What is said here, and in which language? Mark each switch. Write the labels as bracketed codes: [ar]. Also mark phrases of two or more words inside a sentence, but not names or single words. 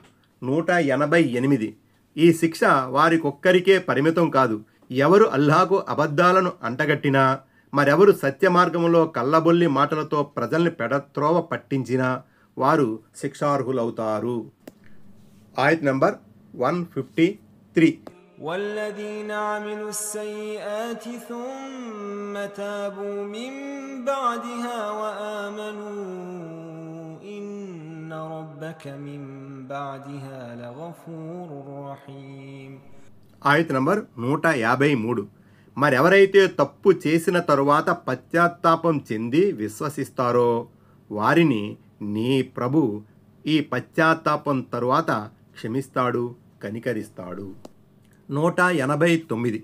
[te] 188. ఈ శిక్ష వారికొక్కరికే పరిమితం కాదు. ఎవరు అల్లాహకు అబద్ధాలను అంటగట్టినా, మరెవరు సత్య మార్గంలో కల్లబొల్లి మాటలతో ప్రజల్ని పెడత్రోవ పట్టించినా వారు శిక్షార్హులవుతారు. ఆయత్ నంబర్ 153. [ar] والذين عملوا السيئات ثم تابوا من بعدها وآمنوا إن ربك من بعدها لغفور رحيم. [te] ఆయత్ నంబర్ 153. మరెవరైతే తప్పు చేసిన తరువాత పశ్చాత్తాపం చెంది విశ్వసిస్తారో వారిని నీ ప్రభు ఈ పశ్చాత్తాపం తరువాత క్షమిస్తాడు, కనికరిస్తాడు. 189.